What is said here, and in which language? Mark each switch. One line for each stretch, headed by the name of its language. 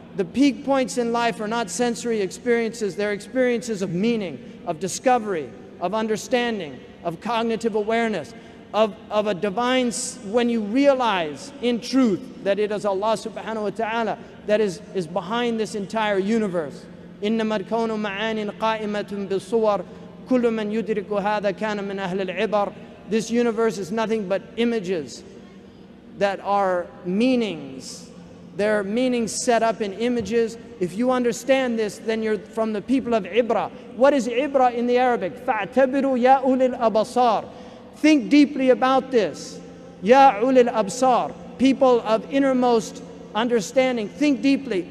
English: The peak points in life are not sensory experiences, they're experiences of meaning, of discovery, of understanding, of cognitive awareness, of a divine, when you realize in truth that it is Allah subhanahu wa ta'ala that is behind this entire universe.
Arabic: إنما الكون معان قائمة بالصور كل من يدرك هذا كان من أهل العبر.
English: This universe is nothing but images that are meanings. They're meanings set up in images. If you understand this, then you're from the people of Ibra. What is Ibra in the Arabic?
Arabic: فَاعْتَبِرُوا يَا أُولِي الْأَبْصَارِ.
English: Think deeply about this. Ya ulil absar, people of innermost understanding, think deeply.